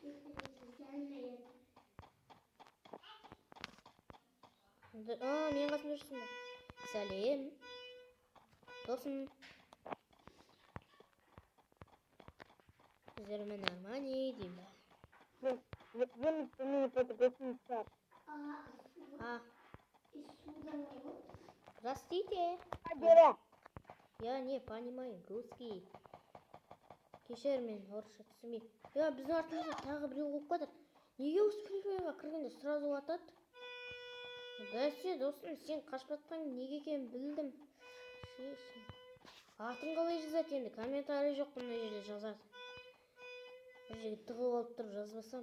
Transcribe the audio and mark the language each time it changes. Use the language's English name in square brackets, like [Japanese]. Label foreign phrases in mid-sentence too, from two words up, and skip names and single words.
[Kazakh] Мен қасымда жүрсің ба? Сәлем. Досым. Сіздермен Армани деймін ба? [Russian] Простите. Я не понимаю русский. [Kazakh] Кешір мен орысша түсінбеймін. Біздің артымызда тағы біреу болып жатыр. Неге осы Free Fire'ға кіргенде сразу атады? Бәсе досым, сен қашып жатқаның неге екенін білдім. Атын қалай жазады енді? Комментарий жоқ мына жерде жазады. Бір жерге тығылып алып тұрып жазбасам.